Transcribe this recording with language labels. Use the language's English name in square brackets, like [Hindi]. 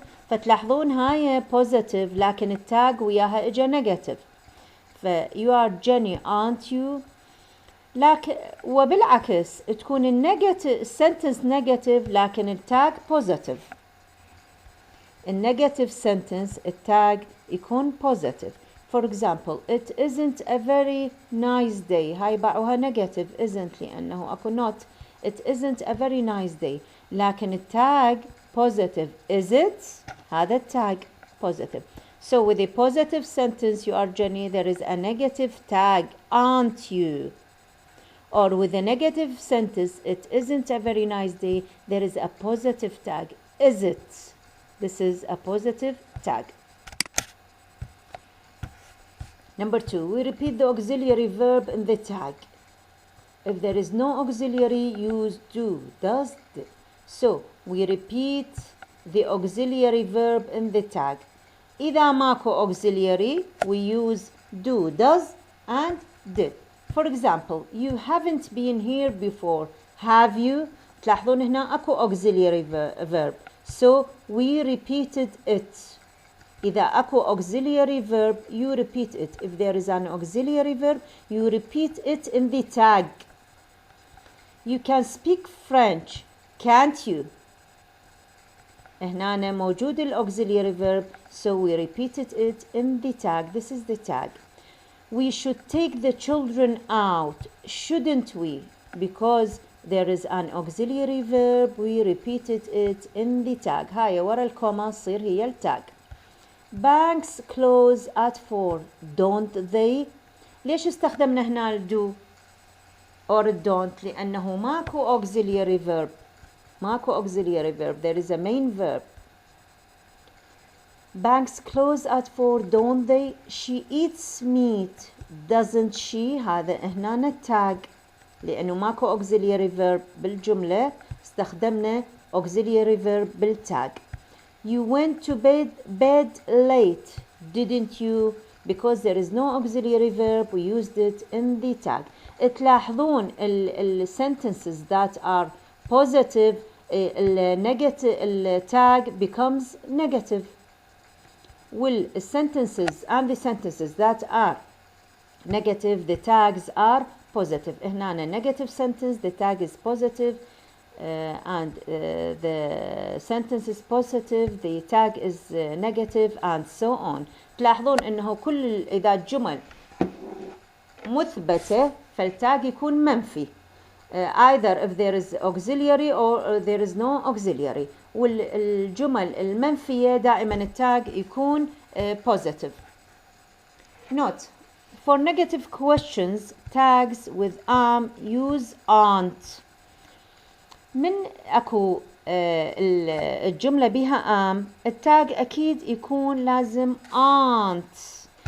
[Arabic] فتلاحظون هاي positive لكن التاج وياها اجا negative. [English] you are Jenny aren't you. [Arabic] لكن وبالعكس تكون النيجاتيف sentence negative لكن التاج positive. النيجاتيف sentence التاج يكون positive. [English] For example, it isn't a very nice day. [Arabic] هاي باعوها [English] negative isn't [Arabic] لأنه أكو [English] not. It isn't a very nice day. [Arabic] لكن التاج positive. [English] Is it؟ [Arabic] هذا التاج [English] positive. So with a positive sentence you are Jenny, there is a negative tag aren't you. Or with a negative sentence, it isn't a very nice day, there is a positive tag. Is it? This is a positive tag. Number 2, we repeat the auxiliary verb in the tag. If there is no auxiliary, use do, does, did. So we repeat the auxiliary verb in the tag. [Arabic] إذا ماكو [English] auxiliary, we use do, does, and did. For example, you haven't been here before. Have you? [Arabic] تلاحظون هنا أكو auxiliary verb. [English] So we repeated it. إذا أكو auxiliary verb, you repeat it. If there is an auxiliary verb, you repeat it in the tag. You can speak French, can't you? [Arabic] هنا موجود [English] auxiliary verb, so we repeated it in the tag. This is the tag. We should take the children out, shouldn't we? Because there is an auxiliary verb we repeated it in the tag. [Arabic] هاي ورا الكوما تصير هي التاج. [English] Banks close at 4 don't they. [Arabic] ليش استخدمنا هنا ال [English] do or don't؟ [Arabic] لأنه ماكو auxiliary verb. ماكو [English] auxiliary verb. There is a main verb. Banks close at 4 don't they. She eats meat doesn't she. [Arabic] هذا هنا التاج لأنه ماكو auxiliary verb بالجملة استخدمنا auxiliary verb بالتاج. [English] You went to bed late didn't you. Because there is no auxiliary verb we used it in the tag. [Arabic] تلاحظون [English] ال sentences that are positive negative tag becomes negative. Well, sentences and the sentences that are negative the tags are positive. [Arabic] هنا [English] negative sentence the tag is positive and the sentence is positive the tag is negative and so on. [Arabic] تلاحظون انه كل اذا الجمل مثبتة فالتاج يكون منفي. [English] Either if there is auxiliary or there is no auxiliary. [Arabic] والجمل المنفية دائما التاج يكون positive. [English] Note, for negative questions tags with use aren't. [Arabic] من اكو الجملة بها التاج اكيد يكون لازم aren't.